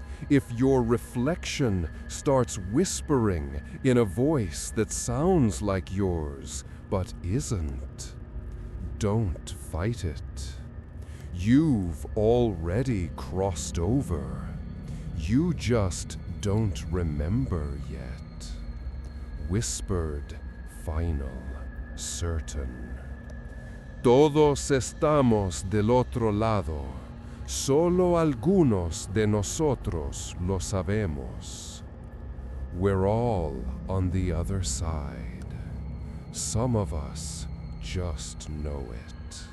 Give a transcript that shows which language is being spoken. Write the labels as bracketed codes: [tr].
[en] if your reflection starts whispering in a voice that sounds like yours but isn't, don't fight it. You've already crossed over. You just don't remember yet. Whispered, final, certain. [es] Todos estamos del otro lado. Solo algunos de nosotros lo sabemos. [en] We're all on the other side. Some of us just know it.